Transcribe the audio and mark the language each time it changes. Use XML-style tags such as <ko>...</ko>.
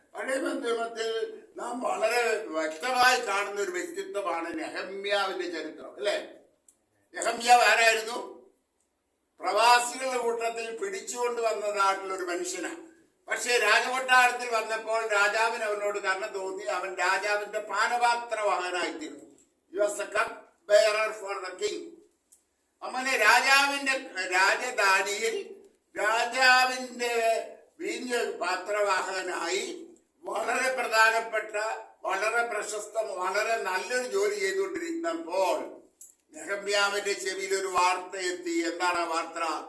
<ml>പഴയ നിയമത്തിൽ നാം വളരെ വ്യക്തമായി കാണുന്ന ഒരു വ്യക്തിത്വമാണ് നെഹമ്യാവിന്റെ ചരിത്രം, അല്ലെ? നെഹമ്യാവ് ആരായിരുന്നു? പ്രവാസികളുടെ കൂട്ടത്തിൽ പിടിച്ചുകൊണ്ട് വന്നതായിട്ടുള്ള ഒരു മനുഷ്യനാണ്. പക്ഷേ രാജകൊട്ടാരത്തിൽ വന്നപ്പോൾ രാജാവിന് അവനോട് കരുണ തോന്നി. അവൻ രാജാവിന്റെ പാനപാത്രവാഹനായിത്തീർന്നു.</ml> <en>He was the cup bearer for the king.</en> <ml>അങ്ങനെ രാജാവിന്റെ രാജധാനിയിൽ രാജാവിന്റെ വീഞ്ഞ് പാത്രവാഹകനായി വളരെ പ്രധാനപ്പെട്ട, വളരെ പ്രശസ്ത, വളരെ നല്ലൊരു ജോലി ചെയ്തുകൊണ്ടിരിക്കുന്നപ്പോൾ നെഹമ്യാവിന്റെ ചെവിയിൽ ഒരു വാർത്ത എത്തി. എന്താണ് ആ വാർത്ത?</ml>